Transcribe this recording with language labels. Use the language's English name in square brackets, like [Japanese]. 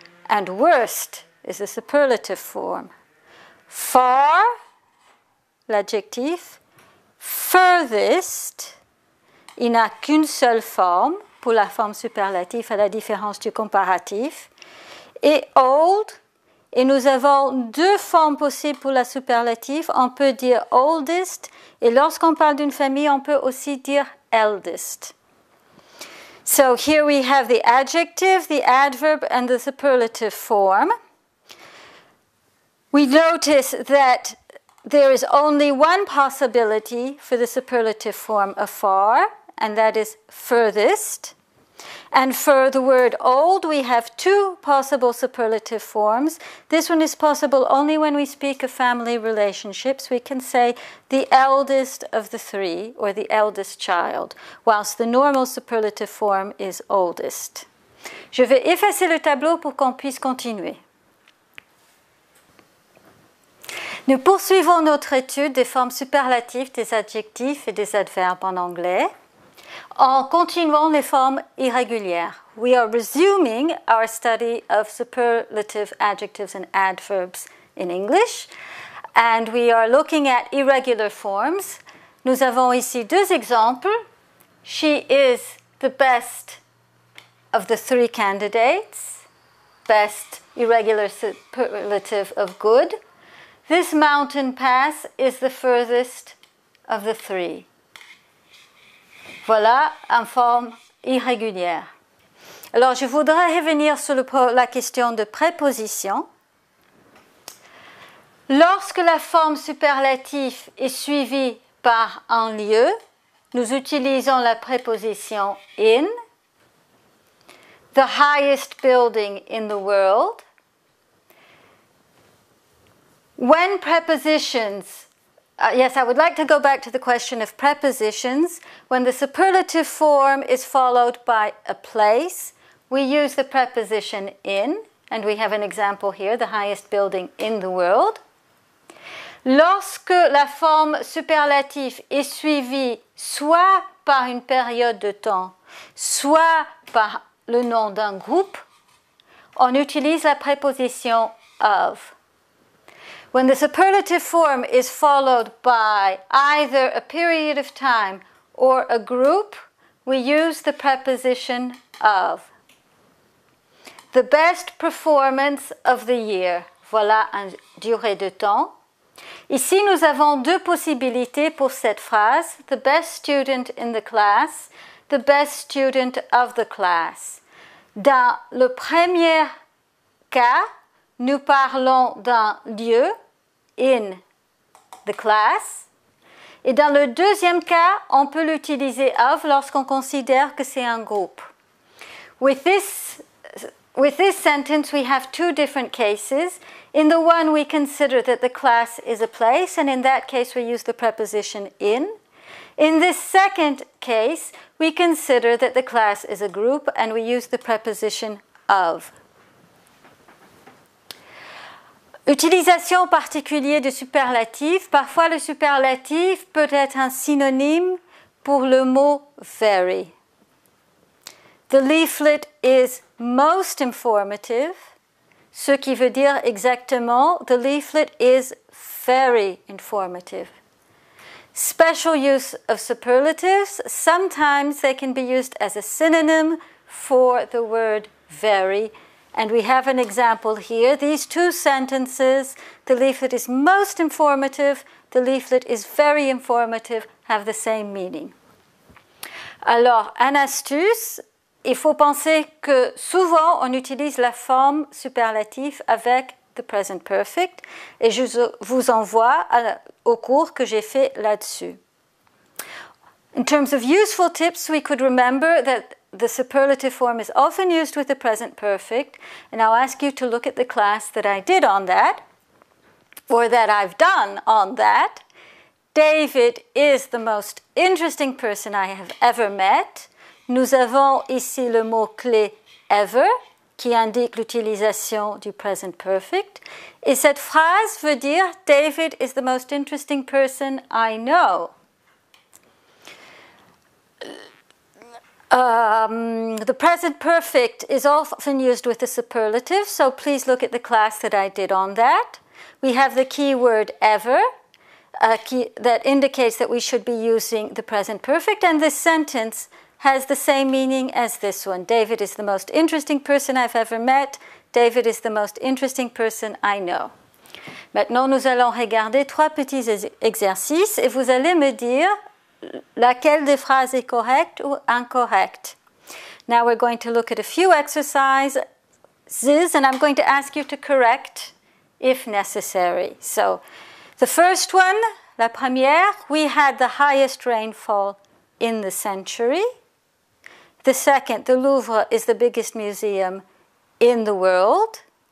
[English] And worst is the superlative form. [French] Far, l'adjectif. Furthest, il n'a qu'une seule forme pour la forme superlative à la différence du comparatif. Et old, et nous avons deux formes possibles pour la superlative. On peut dire oldest, et lorsqu'on parle d'une famille, on peut aussi dire eldest. [English] So here we have the adjective, the adverb, and the superlative form. We notice that there is only one possibility for the superlative form of far, and that is furthest. And for the word old, we have two possible superlative forms. This one is possible only when we speak of family relationships. We can say the eldest of the three, or the eldest child, whilst the normal superlative form is oldest. [French] Je vais effacer le tableau pour qu'on puisse continuer. Nous poursuivons notre étude des formes superlatives, des adjectifs et des adverbes en anglais, en continuant les formes irrégulières. [English] We are resuming our study of superlative adjectives and adverbs in English, and we are looking at irregular forms. [French] Nous avons ici deux exemples. [English] She is the best of the three candidates. Best irregular superlative of good. This mountain pass is the furthest of the three. [French] Voilà en forme irrégulière. Alors, je voudrais revenir sur la question de préposition. Lorsque la forme superlative est suivie par un lieu, nous utilisons la préposition in. [English] The highest building in the world. When prepositions, yes, I would like to go back to the question of prepositions. When the superlative form is followed by a place, we use the preposition in, and we have an example here, the highest building in the world. [French] Lorsque la forme superlative est suivie soit par une période de temps, soit par le nom d'un groupe, on utilise la préposition of. [English] When the superlative form is followed by either a period of time or a group, we use the preposition of. The best performance of the year. [French] Voilà une durée de temps. Ici, nous avons deux possibilités pour cette phrase. [English] The best student in the class, the best student of the class. [French] Dans le premier cas, nous parlons d'un lieu, [English] in the class. [French] Et dans le deuxième cas, on peut l'utiliser of lorsqu'on considère que c'est un groupe. [English] With this sentence, we have two different cases. In the one, we consider that the class is a place, and in that case, we use the preposition in. In this second case, we consider that the class is a group, and we use the preposition of. [French] Utilisation particulière du superlatif. Parfois, le superlatif peut être un synonyme pour le mot very. [English] The leaflet is most informative, [French] ce qui veut dire exactement, [English] the leaflet is very informative. Special use of superlatives, sometimes they can be used as a synonym for the word very. And we have an example here. These two sentences, the leaflet is most informative, the leaflet is very informative, have the same meaning. [French] Alors, une astuce, il faut penser que souvent on utilise la forme superlative avec the present perfect et je vous envoie au cours que j'ai fait là-dessus. [English] In terms of useful tips, we could remember that the superlative form is often used with the present perfect, and I'll ask you to look at the class that I did on that, or that I've done on that. David is the most interesting person I have ever met. [French] Nous avons ici le mot-clé ever, qui indique l'utilisation du present perfect. Et cette phrase veut dire [English] David is the most interesting person I know. The present perfect is often used with the superlative, so please look at the class that I did on that. We have the keyword ever that indicates that we should be using the present perfect, and this sentence has the same meaning as this one. David is the most interesting person I've ever met. David is the most interesting person I know. [French] Maintenant, nous allons regarder trois petits exercices et vous allez me dire laquelle des phrases est correcte ou incorrecte. [English] Now we're going to look at a few exercises and I'm going to ask you to correct if necessary. So the first one, [French] la première, [English] we had the highest rainfall in the century. The second, the Louvre is the biggest museum in the world.